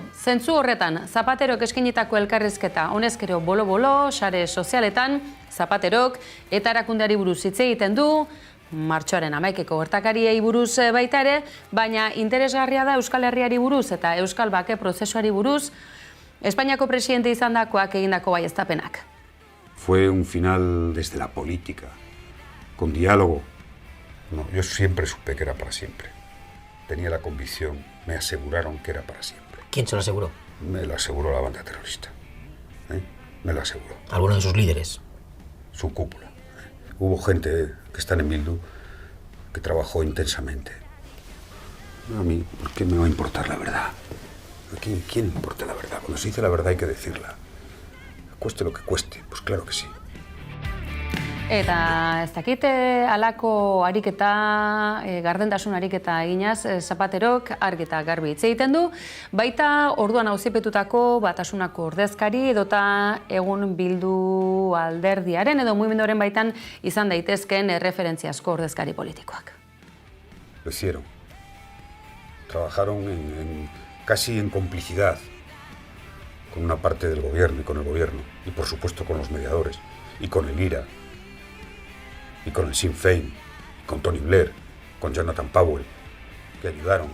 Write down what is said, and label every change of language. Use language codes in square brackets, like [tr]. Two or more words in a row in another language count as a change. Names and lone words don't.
[eu] Zentzu horretan, Zapaterok eskainitako elkarrizketa honezkero bolo-bolo, sare sozialetan, Zapaterok eta erakundeari buruz hitz egiten du, martxoaren 11eko gertakariei buruz baita ere, baina interesgarria da Euskal Herriari buruz eta Euskal Bake prozesuari buruz, Espainiako presidente izandakoak egindako baieztapenak. [es] Fue un final desde la política, con diálogo. No, yo siempre supe que era para siempre. Tenía la convicción, me aseguraron que era para siempre. ¿Quién se lo aseguró? Me lo aseguró la banda terrorista. Me lo aseguró. ¿Alguno de sus líderes? Su cúpula. Hubo gente que está en Bildu que trabajó intensamente. A mí, ¿por qué me va a importar la verdad? ¿A quién importa la verdad? Cuando se dice la verdad hay que decirla. Cueste lo que cueste, pues claro que sí. [eu] Eta ez dakit halako ariketa, gardentasun ariketa eginaz, Zapaterok argi eta garbi hitz egiten du, baita orduan auzipetutako Batasunako ordezkari edota egun Bildu alderdiaren edo mugimenduaren baitan izan daitezkeen referentziazko ordezkari politikoak. [es] Lo hicieron. Trabajaron casi en complicidad con una parte del gobierno y con el gobierno, y por supuesto con los mediadores, y con el IRA, y con el Sinn Féin, con Tony Blair, con Jonathan Powell, que ayudaron.